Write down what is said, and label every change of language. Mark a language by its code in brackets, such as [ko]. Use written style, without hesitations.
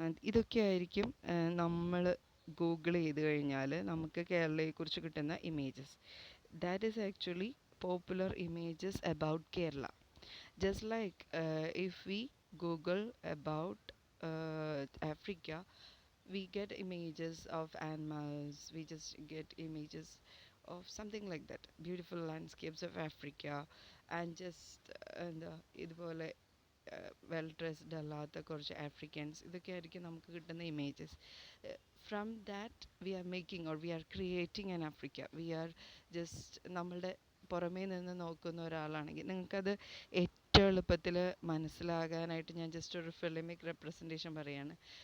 [ml] ഇതൊക്കെയായിരിക്കും നമ്മൾ ഗൂഗിൾ ചെയ്ത് കഴിഞ്ഞാൽ നമുക്ക് കേരളയെക്കുറിച്ച് കിട്ടുന്ന images. [en] That is actually popular images about Kerala. Just like if we Google about Africa, we get images of animals, we just get images of something like that, beautiful landscapes of Africa, and just [ml] ഇതുപോലെ well dressed അല്ലാത്ത കുറച്ച് Afrikaans, ഇതൊക്കെയായിരിക്കും നമുക്ക് കിട്ടുന്ന images. [en] From that we are making or we are creating an Africa. We are just [ml] നമ്മളുടെ പുറമേ നിന്ന് നോക്കുന്ന ഒരാളാണെങ്കിൽ നിങ്ങൾക്കത് ഏറ്റവും എളുപ്പത്തിൽ മനസ്സിലാകാനായിട്ട് ഞാൻ ജസ്റ്റ് ഒരു ഫിലിമിക് റെപ്രസെൻറ്റേഷൻ പറയാണ്.